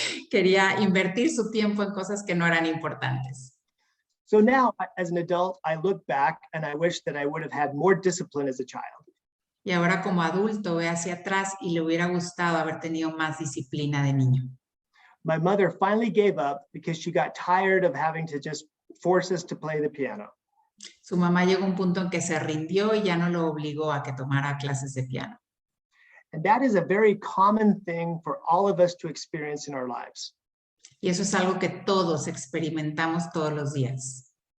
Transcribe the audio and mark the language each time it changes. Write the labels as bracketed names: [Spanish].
[Spanish] Quería invertir su tiempo en cosas que no eran importantes. [English] So now, as an adult, I look back and I wish that I would have had more discipline as a child. [Spanish] Y ahora como adulto ve hacia atrás y le hubiera gustado haber tenido más disciplina de niño. [English] My mother finally gave up because she got tired of having to just force us to play the piano. [Spanish] Su mamá llegó a un punto en que se rindió y ya no lo obligó a que tomara clases de piano. [English] And that is a very common thing for all of us to experience in our lives. [Spanish] Y eso es algo que todos experimentamos todos los días.